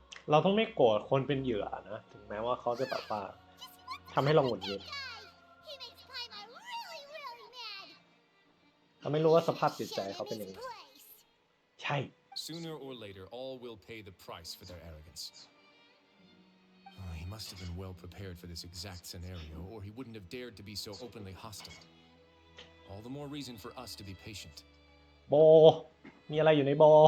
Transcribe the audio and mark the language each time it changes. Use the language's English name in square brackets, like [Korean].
[Thai] เราต้องไม่โกรธคนเป็นเหยื่อนะ ถึงแม้ว่าเขาจะแบบว่าทำให้เราหงุดหงิด [English] He makes Paimon really, really mad. [Thai] เราไม่รู้ว่าสภาพจิตใจเขาเป็นยังไง ใช่ [English] Sooner or later, all will pay the price for their arrogance. He must have been well prepared for this exact scenario, or he wouldn't have dared to be so openly hostile. All the more reason for us to be patient. [Thai] โบ มีอะไรอยู่ในโบ